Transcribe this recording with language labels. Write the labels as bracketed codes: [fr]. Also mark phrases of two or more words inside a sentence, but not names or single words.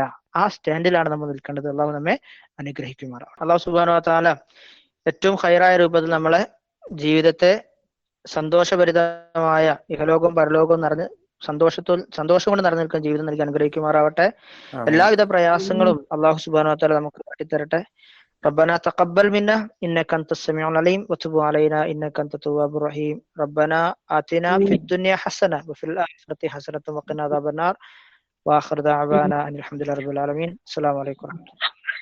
[ml] ആ സ്റ്റാൻഡിലാണ് നമ്മൾ നിൽക്കേണ്ടത്. അള്ളാഹു നമ്മെ അനുഗ്രഹിക്കുമാറാണ്. അള്ളാഹു [ar] سبحانه وتعالى [ml] ഏറ്റവും ഖൈറായ രൂപത്തിൽ നമ്മളെ ജീവിതത്തെ സന്തോഷഭരിതമായ ഇഹലോകവും പരലോകവും നിറഞ്ഞ് സന്തോഷം കൊണ്ട് നിറഞ്ഞു നിൽക്കുന്ന ജീവിതം നൽകി അനുഗ്രഹിക്കുമാറാവട്ടെ. എല്ലാവിധ പ്രയാസങ്ങളും അള്ളാഹു [ar] سبحانه وتعالى [ml] നമുക്ക് കാട്ടിത്തരട്ടെ. [ar] ربنا تقبل منا إنك أنت السميع العليم وتب علينا إنك أنت التواب الرحيم. ربنا آتنا في الدنيا حسنة وفي الآخرة حسنة وقنا عذاب النار. وآخر دعوانا أن الحمد لله رب العالمين. السلام عليكم ورحمة الله.